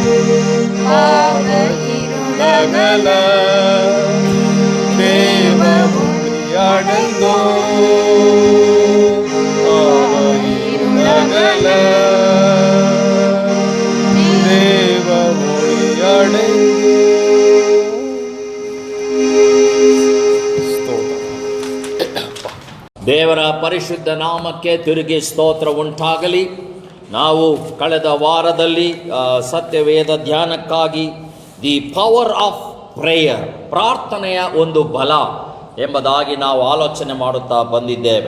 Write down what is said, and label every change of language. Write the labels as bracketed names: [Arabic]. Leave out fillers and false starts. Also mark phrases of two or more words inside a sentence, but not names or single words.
[Tamil] பாவ இருளகல தேவ ஒளி அடைந்தோம். பாவ இருளகல தேவ ஒளி [Kannada] ದೇವರ ಪರಿಶುದ್ಧ ನಾಮಕ್ಕೆ ತಿರುಗಿ ಸ್ತೋತ್ರ ಉಂಟಾಗಲಿ. ನಾವು ಕಳೆದ ವಾರದಲ್ಲಿ ಸತ್ಯವೇದ ಧ್ಯಾನಕ್ಕಾಗಿ [English] The Power of Prayer, [Kannada] ಪ್ರಾರ್ಥನೆಯ ಒಂದು ಬಲ ಎಂಬುದಾಗಿ ನಾವು ಆಲೋಚನೆ ಮಾಡುತ್ತಾ ಬಂದಿದ್ದೇವೆ.